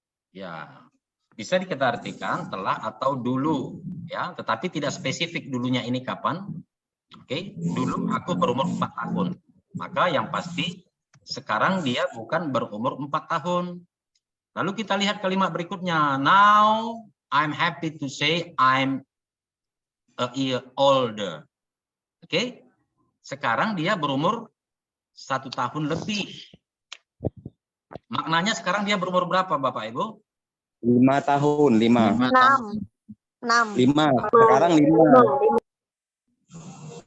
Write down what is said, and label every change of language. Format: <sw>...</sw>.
<id>Ya, bisa kita artikan telah atau dulu, ya. Tetapi tidak spesifik dulunya ini kapan. Oke, dulu aku berumur 4 tahun. Maka yang pasti sekarang dia bukan berumur 4 tahun. Lalu kita lihat kalimat berikutnya.</id> <en>Now I'm happy to say I'm a year older.</en> <id>Oke, sekarang dia berumur 1 tahun lebih. Maknanya sekarang dia berumur berapa, Bapak Ibu? 5 tahun, 5. 6. 5. Sekarang 5.</id>